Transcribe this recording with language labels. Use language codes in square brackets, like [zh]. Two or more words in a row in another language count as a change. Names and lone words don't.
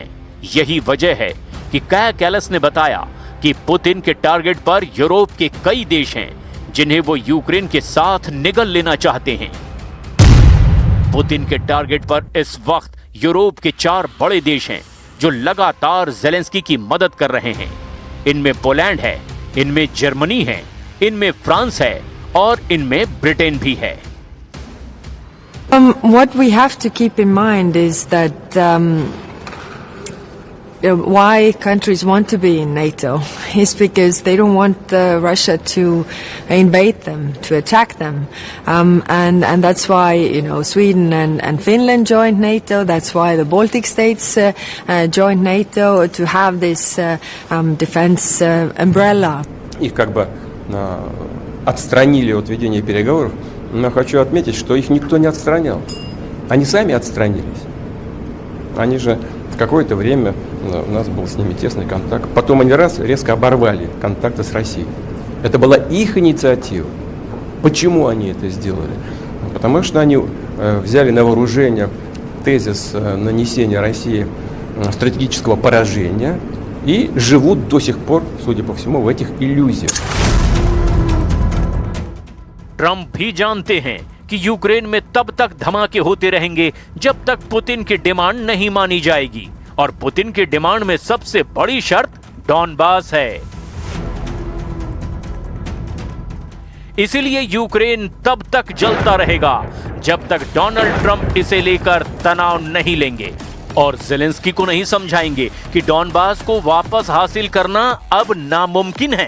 [hi] यही वजह है कि काया कैलस ने बताया कि पुतिन के टारगेट पर यूरोप के कई देश हैं जिन्हें वो यूक्रेन के साथ निगल लेना चाहते हैं। पुतिन के टारगेट पर इस वक्त यूरोप के 4 बड़े देश हैं जो लगातार ज़ेलेंस्की की मदद कर रहे हैं। इनमें पोलैंड है, इनमें जर्मनी है, इनमें फ्रांस है और इनमें ब्रिटेन भी है। [en] What we have to keep in mind is that why countries want to be in NATO is because they don't want Russia to invade them, to attack them, and that's why Sweden and Finland joined NATO. That's why the Baltic states joined NATO to have this defense umbrella. [ru] Их как бы отстранили от ведения переговоров, но хочу отметить, что их никто не отстранял. Они сами отстранились. Они же какое-то время у нас был с ними тесный контакт. Потом они резко оборвали контакты с Россией. Это была их инициатива. Почему они это сделали? Потому что они взяли на вооружение тезис нанесения России стратегического поражения и живут до сих пор, судя по всему, в этих иллюзиях. [hi] ट्रंप भी जानते हैं कि यूक्रेन में तब तक धमाके होते रहेंगे जब तक पुतिन की डिमांड नहीं मानी जाएगी, और पुतिन की डिमांड में सबसे बड़ी शर्त डॉनबास है। इसीलिए यूक्रेन तब तक जलता रहेगा जब तक डोनाल्ड ट्रंप इसे लेकर तनाव नहीं लेंगे और ज़ेलेंस्की को नहीं समझाएंगे कि डॉनबास को वापस हासिल करना अब नामुमकिन है।